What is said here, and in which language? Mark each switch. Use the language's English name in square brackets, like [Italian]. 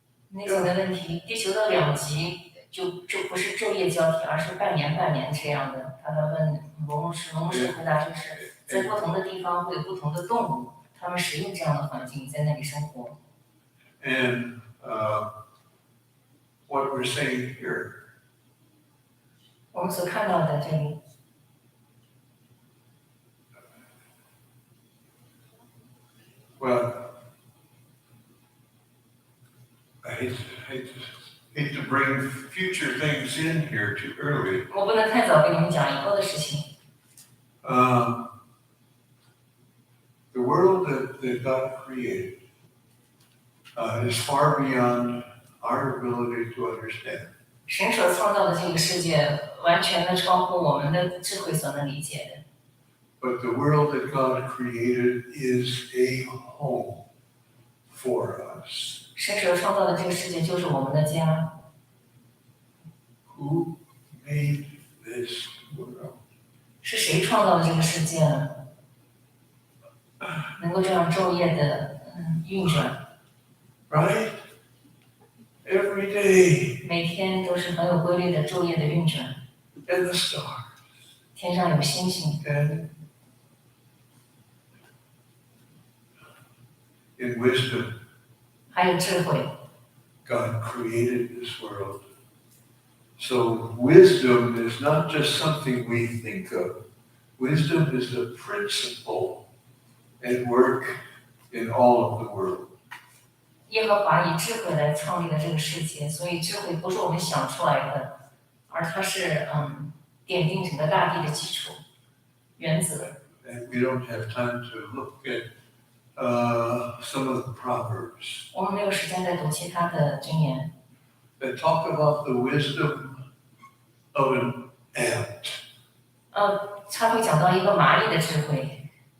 [Chinese] 那个的问题，地球的两极就不是昼夜交替，而是半年这样的。他问罗牧师回答就是，在不同的地方会有不同的动物，他们适应这样的环境，在那里生活。 [English] And what we're saying here [Chinese] 我们所看到的这里， [English] Well, I hate to bring future things in here too early. [Chinese] 我不能太早跟你们讲以后的事情。 [English] The world that God created is far beyond our ability to understand. [Chinese] 神所创造的这个世界，完全的超乎我们的智慧所能理解的。 [English] But the world that God created is a home for us. [Chinese] 神所创造的这个世界就是我们的家。 [English] Who made this world? [Chinese] 是谁创造的这个世界呢？能够这样昼夜的运转， [English] Right? Every day. [Chinese] 每天都是很有规律的昼夜的运转。 [English] And the stars. [Chinese] 天上有星星， [English] And in wisdom, [Chinese] 还有智慧。 [English] God created this world. So wisdom is not just something we think of. Wisdom is a principle at work in all of the world. [Chinese] 耶和华以智慧来创立了这个世界，所以智慧不是我们想出来的，而它是奠定整个大地的基础原则。 [English] And we don't have time to look at some of the proverbs [Chinese] 我们没有时间再读其他的箴言， [English] that talk about the wisdom of an ant, [Chinese] 他会讲到一个蚂蚁的智慧，